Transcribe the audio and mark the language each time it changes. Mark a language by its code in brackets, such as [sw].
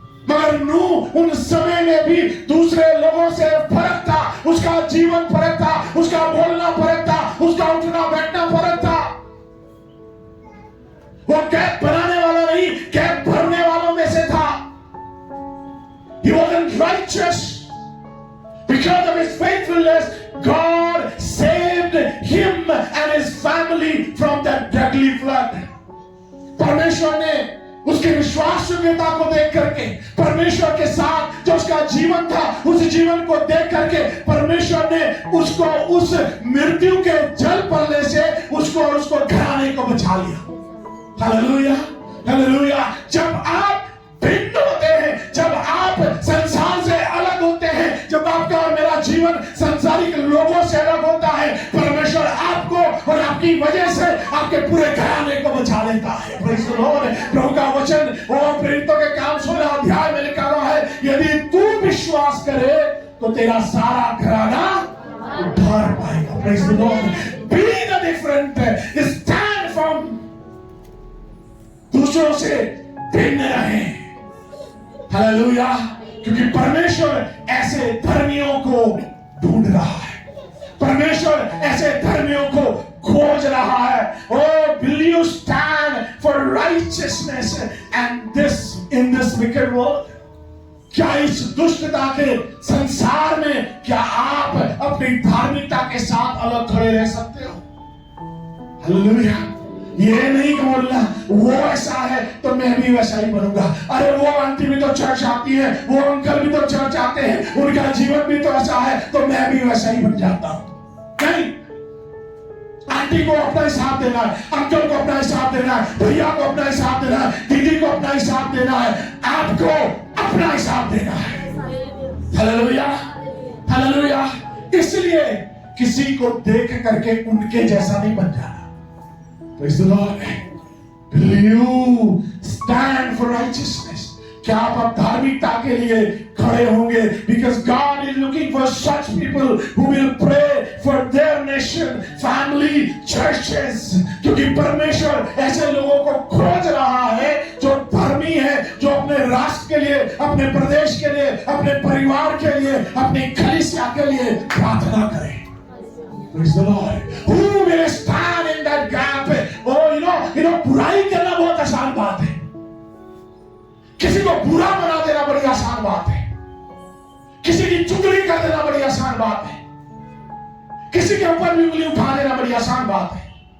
[hi] मगर नूह उन समय में भी दूसरे लोगों से फर्क था, उसका जीवन फर्क था, उसका बोलना फर्क था, उसका उठना बैठना फर्क था। वो गैप बनाने वाला नहीं, गैप भरने वालों में से था। [en] He wasn't righteous. Because of his faithfulness, God saved him and his family from that deadly flood. [hi] परमेश्वर ने उसके विश्वास योग्यता को देख करके, परमेश्वर के साथ जो उसका जीवन था, उस जीवन को देख करके परमेश्वर ने उसको उस मृत्यु के जल पड़ने से उसको और उसको घराने को बचा लिया। Hallelujah, hallelujah. जब आप भिन्न होते हैं, जब आप संसार से अलग होते हैं, जब आपका और मेरा जीवन संसारिक लोगों से अलग होता है, परमेश्वर आपको और आपकी वजह से आपके पूरे घराने को बचा लेता है। [en] Praise the Lord. [hi] प्रभु का वचन और प्रेरितों के काम 16 अध्याय में लिखा हुआ है, यदि तू विश्वास करे तो तेरा सारा घराना उद्धार पाएगा। [en] Praise the Lord. Be the different, stand from, [hi] दूसरों से भिन्न रहें। हालेलुया। क्योंकि परमेश्वर ऐसे धर्मियों को ढूंढ रहा है, परमेश्वर ऐसे धर्मियों को खोज रहा है। [en] Oh, will you stand for righteousness and this in this wicked world? [hi] क्या इस दुष्टता के संसार में क्या आप अपनी धार्मिकता के साथ अलग खड़े रह सकते हो? हालेलुया। ये नहीं बोलना वो ऐसा है तो मैं भी वैसा ही बनूंगा। अरे वो आंटी भी तो चर्च आती है, वो अंकल भी तो चर्च आते हैं, उनका जीवन भी तो ऐसा है तो मैं भी वैसा ही बन जाता हूं। नहीं, आंटी को अपना हिसाब देना है, अंकल को अपना हिसाब देना है, भैया को अपना हिसाब देना है, दीदी को अपना हिसाब देना है, आपको अपना हिसाब देना है। Hallelujah, hallelujah. इसलिए किसी को देख करके उनके जैसा नहीं बन जाना। [en] Praise the Lord. Will you stand for righteousness? [hi] क्या आप धार्मिकता के लिए खड़े होंगे? [en] Because God is looking for such people who will pray for their nation, family, churches. [hi] क्योंकि परमेश्वर ऐसे लोगों को खोज रहा है जो धर्मी है, जो अपने राष्ट्र के लिए, अपने प्रदेश के लिए, अपने परिवार के लिए, अपनी कलीसिया के लिए प्रार्थना करे। [en] Praise the Lord. Who will stand in that gap? Oh, you know, [hi] बुराई करना बहुत आसान बात है। किसी को बुरा बना देना बड़ी आसान बात है। किसी की चुगली कर देना बड़ी आसान बात है। किसी के ऊपर भी उंगली उठा देना बड़ी आसान बात है।